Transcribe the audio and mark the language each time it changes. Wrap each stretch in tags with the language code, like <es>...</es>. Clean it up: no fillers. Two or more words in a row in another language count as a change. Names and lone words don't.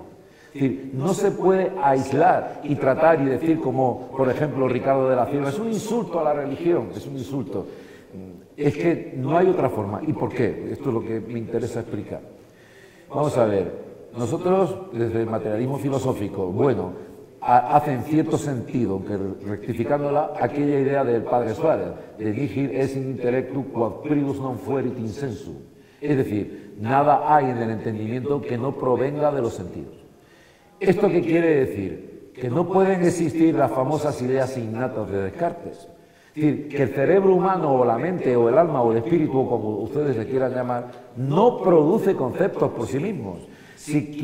<es>Es decir, no se puede aislar y tratar y decir como, por ejemplo, Ricardo de la Cierva, es un insulto a la religión, es un insulto. Es que no hay otra forma. ¿Y por qué? Esto es lo que me interesa explicar. Vamos a ver, nosotros desde el materialismo filosófico, bueno, hace en cierto sentido, aunque rectificándola, aquella idea del padre Suárez, de</es> <la>nihil est in intellectu quod prius non fuerit in sensu.</la> <es>Es decir, nada hay en el entendimiento que no provenga de los sentidos. ¿Esto qué quiere decir? Que no pueden existir las famosas ideas innatas de Descartes. Es decir, que el cerebro humano o la mente o el alma o el espíritu, o como ustedes le quieran llamar, no produce conceptos por sí mismos.</es>